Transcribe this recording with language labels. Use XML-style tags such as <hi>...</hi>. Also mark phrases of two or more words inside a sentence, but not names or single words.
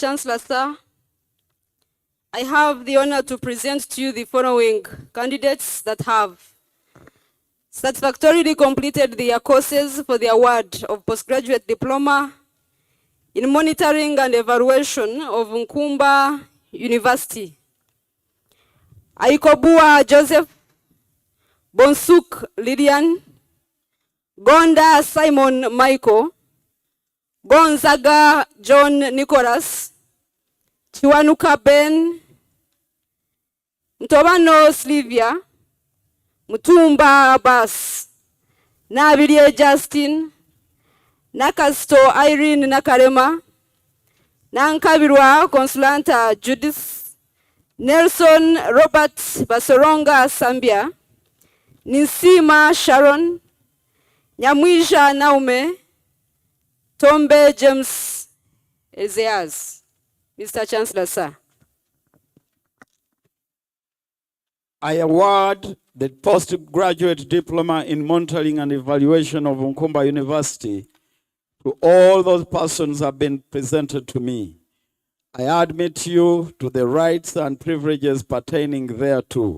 <en>Chancellor, sir, I have the honor to present to you the following candidates that have satisfactorily completed their courses for the award of postgraduate diploma in monitoring and evaluation of Nkumba University. Aikobua Joseph, Bonsuk Lilian, Gonda Simon Michael, Gonzaga John Nicholas, Chiwanuka Ben, Ntobano Slivia, Mutumba Abbas, Nabilie Justin, Nakasto Irene Nakarema, Nankabirwa Consulanta Judith, Nelson Robert Basoronga Sambia, Nisima Sharon, Nyamwisha Naume, Tombe James Ezeas. Mr. Chancellor, sir. I award the postgraduate diploma in monitoring and evaluation of Nkumba University to all those persons who have been presented to me. I admit you to the rights and privileges pertaining thereto.</en>